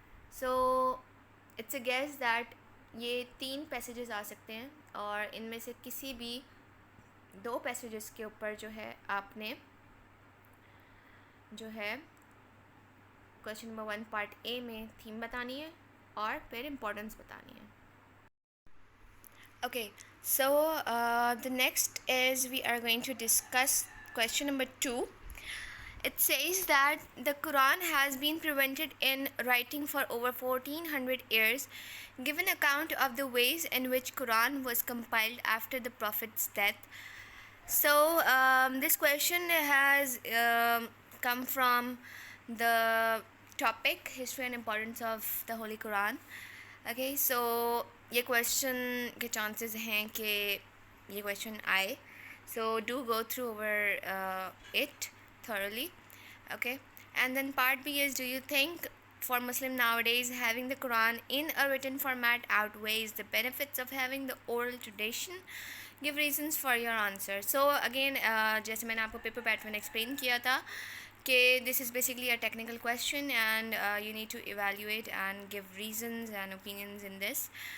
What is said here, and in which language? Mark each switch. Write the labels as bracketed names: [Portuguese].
[Hindi] So it's a guess that ये 3 passages आ सकते हैं, और इनमें से किसी भी 2 पैसेजेस के ऊपर जो है आपने जो है क्वेश्चन नंबर 1 पार्ट ए में थीम बतानी है और फिर इम्पोर्टेंस बतानी है. [English] Okay, so the next is we are going to discuss question number 2. It says that the Quran has been prevented in writing for over 1400 years. Give an account of the ways in which Quran was compiled after the Prophet's death. So this question has come from the topic history and importance of the Holy Quran. Okay, so [Hindi] ये question के chances हैं कि ये question आए. [English] So do go through over it thoroughly. Okay, and then part B is, do you think for Muslim nowadays having the Quran in a written format outweighs the benefits of having the oral tradition? Give reasons for your answer. So again, [Hindi] जैसे मैंने आपको paper pattern explain किया था कि [English] this is basically a technical question, and you need to evaluate and give reasons and opinions in this.